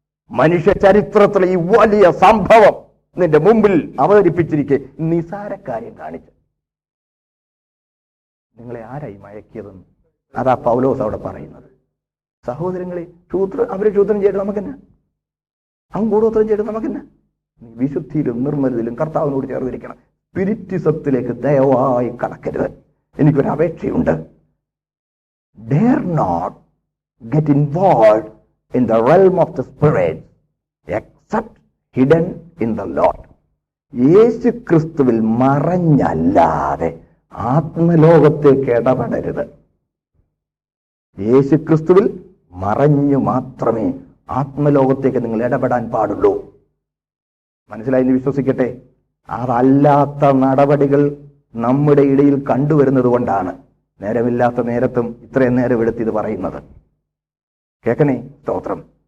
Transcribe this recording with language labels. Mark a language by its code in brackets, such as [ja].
[ml] മനുഷ്യ ചരിത്രത്തിലെ ഈ വലിയ സംഭവം നിന്റെ മുമ്പിൽ അവതരിപ്പിച്ചിരിക്കെ നിസാരക്കാര്യം കാണിച്ച് നിങ്ങളെ ആരായി മയക്കിയതെന്ന് അതാ പൗലോസ് അവിടെ പറയുന്നത്. സഹോദരങ്ങളെ, അവര് ശൂദ്രം ചെയ്തിട്ട് നമുക്കെന്നാ? അവൻ കൂടോത്രം ചെയ്തിട്ട് നമുക്കെന്നാ? നീ വിശുദ്ധിയിലും നിർമ്മലത്തിലും കർത്താവിനോട് ചേർന്നിരിക്കണം. സ്പിരിറ്റിസത്തിലേക്ക് ദയവായി കടക്കരുത്. എനിക്കൊരു അപേക്ഷയുണ്ട്. [en] Dare not get involved in the realm of the spirit except hidden in the Lord. [ml] യേശു ക്രിസ്തുവിൽ മറഞ്ഞല്ലാതെ ആത്മലോകത്തേക്ക് ഇടപെടരുത്. യേശു ക്രിസ്തുവിൽ മറഞ്ഞു മാത്രമേ ആത്മലോകത്തേക്ക് നിങ്ങൾ ഇടപെടാൻ പാടുള്ളൂ. മനസ്സിലായി എന്ന് വിശ്വസിക്കട്ടെ. അതല്ലാത്ത നടപടികൾ നമ്മുടെ ഇടയിൽ കണ്ടുവരുന്നത് കൊണ്ടാണ് നേരമില്ലാത്ത നേരത്തും ഇത്രയും നേരം എടുത്ത് ഇത് പറയുന്നത്. കേൾക്കണേ, സ്തോത്രം.